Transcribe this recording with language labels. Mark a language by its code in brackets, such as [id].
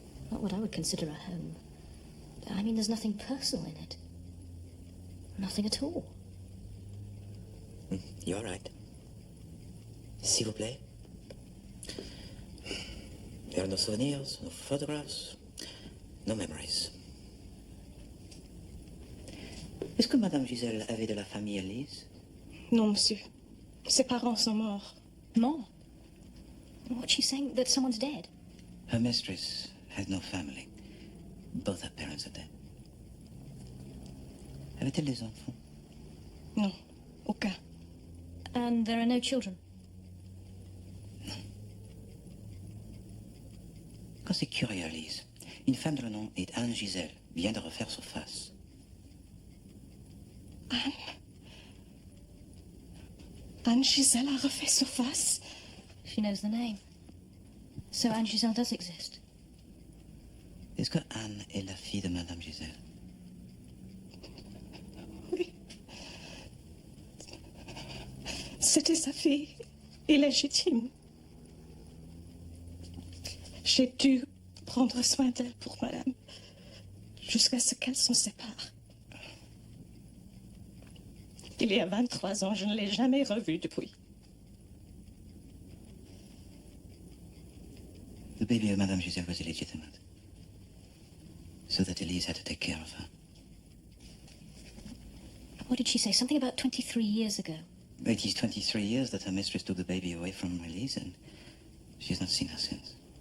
[en] Not what I would consider a home. I mean, there's nothing personal in it. Nothing at all. You're right. [fr] S'il vous plaît. [en] There are no souvenirs, no photographs, no memories. [fr] Est-ce que Madame Giselle avait de la famille à Lise? Non, monsieur. Ses parents sont morts. [en] More? What's she saying? That someone's dead? Her mistress had no family. Both her parents are dead. [fr] Avait-elle des enfants? Non, aucun. [en] And there are no children? [fr] Quand c'est curieux, Lise. Une femme de le nom est Anne Giselle vient de refaire surface. Anne Giselle a refait surface. [en] She knows the name. So Anne Giselle does exist. [fr] Est-ce que Anne est la fille de Madame Giselle? Oui. C'était sa fille illégitime. J'ai dû prendre soin d'elle pour madame, jusqu'à ce qu'elle s'en sépare. Il y a 23 ans, je ne l'ai jamais revue depuis. [en] The baby of Madame Giselle was illegitimate, so that Elise had to take care of her. What did she say? Something about 23 years ago. It is 23 years that her mistress took the baby away from Elise, and she's not seen her since.